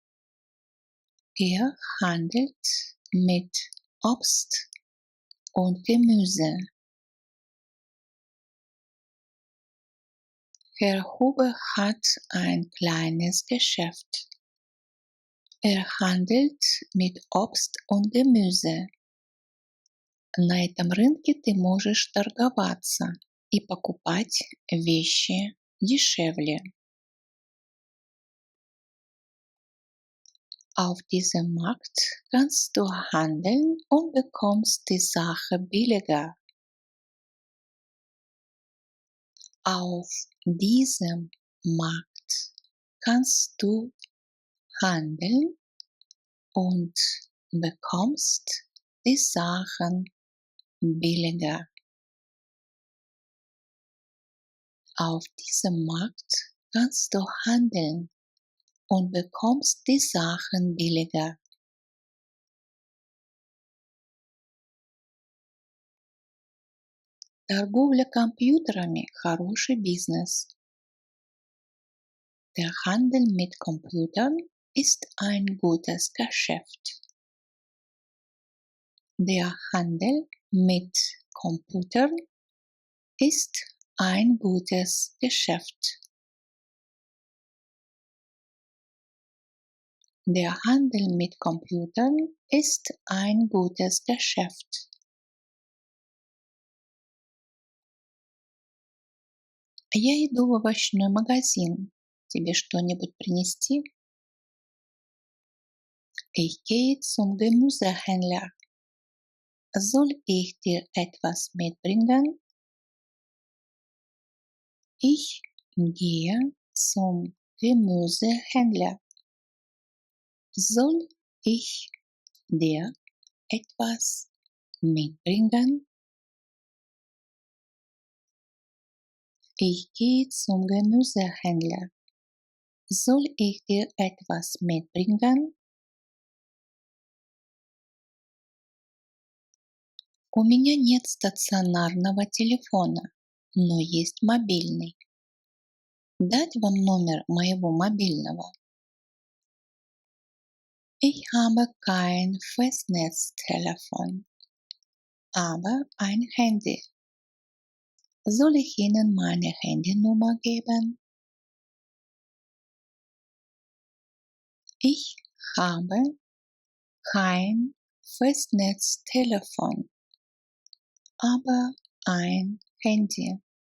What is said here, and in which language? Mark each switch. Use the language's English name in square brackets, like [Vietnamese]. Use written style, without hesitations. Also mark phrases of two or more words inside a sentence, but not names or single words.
[German] Er handelt mit Obst und Gemüse. Herr Huber hat ein kleines Geschäft. Er handelt mit Obst und Gemüse. [Russian] На этом рынке ты можешь торговаться и покупать вещи дешевле. [German] Auf diesem Markt kannst du handeln und bekommst die Sache billiger. Auf diesem Markt kannst du handeln und bekommst die Sachen billiger. Auf diesem Markt kannst du handeln und bekommst die Sachen billiger. [Russian] Торговля компьютерами – хороший бизнес. [German] Der Handel mit Computern ist ein gutes Geschäft. Der Handel mit Computern ist ein gutes Geschäft. Der Handel mit Computern ist ein gutes Geschäft. [Russian] Я иду в овощной магазин. Тебе что-нибудь принести? [German] Ich gehe zum Gemüsehändler. Soll ich dir etwas mitbringen? Ich gehe zum Gemüsehändler. Soll ich dir etwas mitbringen? Ich gehe zum Gemüsehändler. Soll ich dir etwas mitbringen? [Russian] У меня нет стационарного телефона, но есть мобильный. Дать вам номер моего мобильного? [German] Ich habe kein Festnetztelefon, aber ein Handy. Soll ich Ihnen meine Handynummer geben? Ich habe kein Festnetztelefon, aber ein Handy.